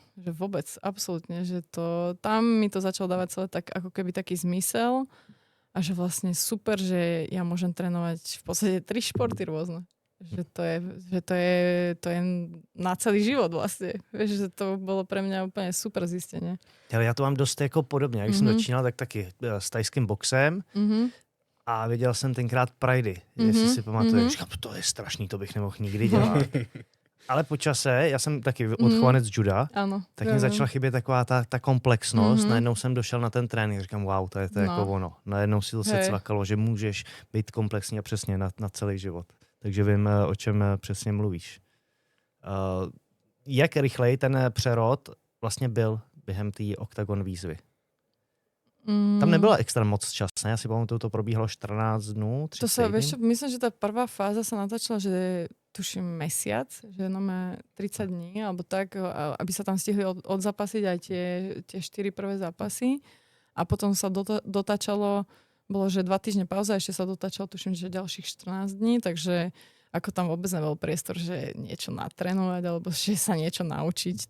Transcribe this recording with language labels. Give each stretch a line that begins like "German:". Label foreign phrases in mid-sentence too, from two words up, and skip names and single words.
Slovak: Že vôbec, absolútne, že to, tam mi to začalo dávať celé tak ako keby taký zmysel a že vlastne super, že ja môžem trénovať v podstate 3 športy rôzne. Že to je na celý život vlastne. Vieš, že to bylo pre mňa úplně super zjistění.
Czech: Ale já to mám dost jako podobně. Jak jsem začínal, tak taky s tajským boxem a viděl jsem tenkrát Pridey, jestli si pamatuješ. Říkám, to je strašný, to bych nemohl nikdy dělat. Ale po čase, já jsem taky odchovanec juda, ano, tak mi začala chybět taková ta komplexnost. Najednou jsem došel na ten trénink, říkám, wow, to je jako ono. Najednou si to se cvakalo, že můžeš být komplexní a přesně na celý život. Takže vím, o čem přesně mluvíš. Jak rychlej ten přerod vlastně byl během té Oktagon výzvy? Tam nebyla extra moc čas, ne? Já si pamatuju, to probíhalo 14 dnů, 30
Slovak: to sa, vieš, myslím, že tá prvá fáza sa natáčala, že tuším mesiac, že máme 30 dní, alebo tak, aby sa tam stihli odzapasiť aj tie 4 prvé zápasy. A potom sa dotáčalo, bolo, že 2 týždne pauza, ešte sa dotáčalo, tuším, že ďalších 14 dní, takže ako tam vôbec nebol priestor, že niečo natrénovať, alebo že sa niečo naučiť.